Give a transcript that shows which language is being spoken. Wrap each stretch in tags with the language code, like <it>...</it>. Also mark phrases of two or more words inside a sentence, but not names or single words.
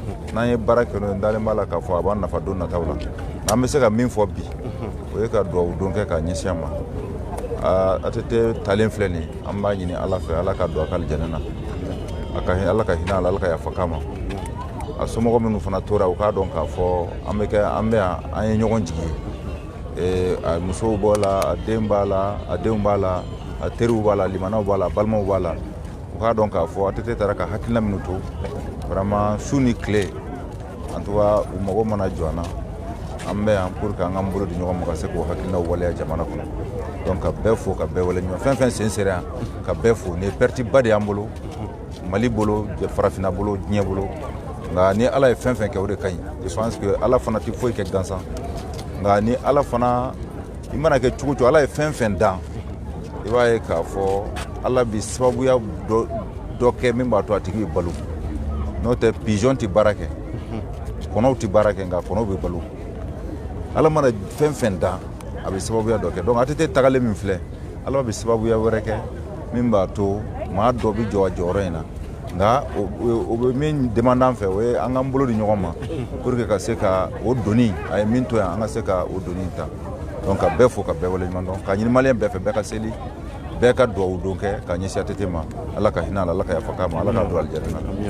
<bm>n'an ye baara kɛ n'o ye n dalen b'a la k'a fɔ a b'a nafa don nataw la an bɛ se ka min fɔ bi o ye ka duwawu don kɛ ka ɲɛsin a ma ATT talen filɛ nin an b'a ɲini Ala fɛ Ala ka don a ka alijana na Ala ka hinɛ a la Ala ka yafa k'a ma a somɔgɔ minnu fana tora u k'a dɔn k'a fɔ an bɛ yan an ye ɲɔgɔn jigi ye a musow b'a la a den b'a la a denw b'a la a teriw b'a la limanaw b'a la balimaw b'a la u k'a dɔn k'a fɔ ATT taara ka hakilina minnu to vraiment su ni tile</bm> <fr>en tout cas</fr> <bm>u mago mana jɔ an na an bɛ yan</bm> <fr>pour que</fr> <bm>an k'an bolo di ɲɔgɔn ma ka se k'o hakilinaw waleya jamana kɔnɔ donc ka bɛɛ fo ka bɛɛ wale ɲɔgɔn fɛn fɛn sen sera yan ka bɛɛ fo nin ye perte ba de y'an bolo Mali bolo farafinna bolo diɲɛ bolo nka ni Ala ye fɛn fɛn kɛ o de ka ɲi</bm> <fr>je pense que</fr> <bm>Ala fana tɛ foyi kɛ gansan nka ni Ala fana i mana kɛ cogo cogo Ala ye fɛn fɛn dan i b'a ye k'a fɔ Ala bi sababuya dɔ kɛ min b'a to a tigi bɛ balo n'o tɛ pigeon tɛ baara kɛ kɔnɔw tɛ baara kɛ nka kɔnɔw bɛ balo Ala mana fɛn fɛn dan a bɛ sababuya dɔ kɛ donc ATT tagalen min filɛ Ala bɛ sababuya wɛrɛ kɛ min b'a to maa dɔ bɛ jɔ a jɔyɔrɔ in na nka o bɛ min demande an fɛ o ye an k'an bolo di ɲɔgɔn ma</bm> <fr>pour que</fr> <bm>ka se ka o doni a ye min to yan an ka se ka o doni ta donc ka bɛɛ fo ka bɛɛ wale ɲuman dɔn ka ɲini maliyɛn bɛɛ fɛ bɛɛ ka seli bɛɛ ka duwawu don kɛ ka ɲɛsin ATT ma Ala ka hinɛ a la Ala ka yafa k'a ma Ala ka don alijana na.</bm>